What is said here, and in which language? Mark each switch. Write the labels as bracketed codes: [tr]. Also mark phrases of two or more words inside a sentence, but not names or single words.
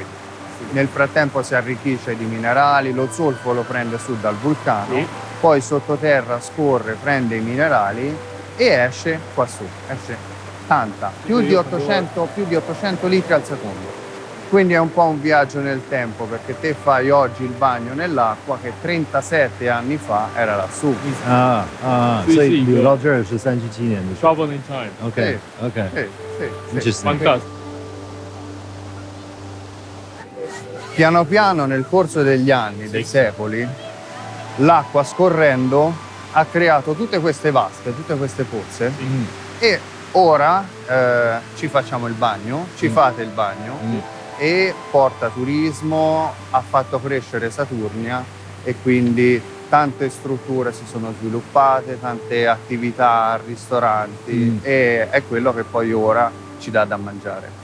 [it] Nel frattempo si arricchisce di minerali, lo zolfo lo prende su dal vulcano, poi sottoterra scorre, prende i minerali e esce qua su. Esce tanta, più di 800 litri al secondo. Quindi è un po' un viaggio nel tempo, perché te fai oggi il bagno nell'acqua che 37 anni fa era lassù. [zh] 所以流到这儿是37年的。 [en] Travel in time. OK. Interesting. [it] Fantastico. Piano piano nel corso degli anni, dei secoli, l'acqua scorrendo ha creato tutte queste vasche, tutte queste pozze e ora ci facciamo il bagno, ci fate il bagno e porta turismo, ha fatto crescere Saturnia e quindi tante strutture si sono sviluppate, tante attività, ristoranti e è quello che poi ora ci dà da mangiare.